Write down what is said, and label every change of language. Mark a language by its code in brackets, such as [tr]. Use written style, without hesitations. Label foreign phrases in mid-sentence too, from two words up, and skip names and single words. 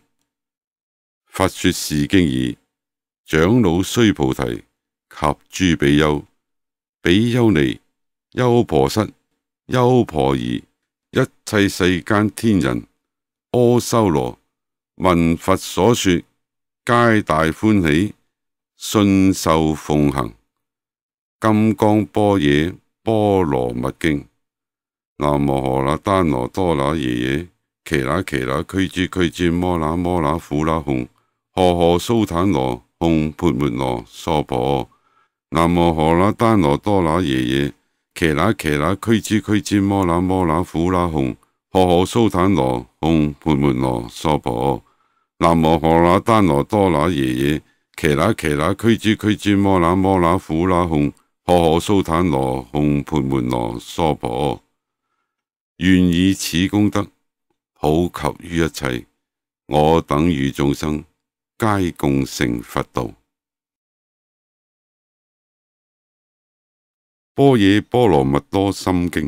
[zh] 佛說是經已，長老須菩提及諸比丘、比丘尼、優婆塞、優婆夷，一切世間天人、阿修羅，聞佛所說，皆大歡喜，信受奉行。金剛般若波羅蜜經。南無荷那丹那多那耶耶，耆那耆那俱胝俱胝摩那摩那呼那吽，荷荷蘇坦那吽缽缽那娑婆。南無荷那丹那多那耶耶，耆那耆那俱胝俱胝摩那摩那呼那吽，荷荷蘇坦那吽缽缽那娑婆。南無荷那丹那多那耶耶，耆那耆那俱胝俱胝摩那摩那呼那吽，荷荷蘇坦那吽缽缽那娑婆。願以此功德普及於一切，我等與眾生皆共成佛道。般若波羅蜜多心經。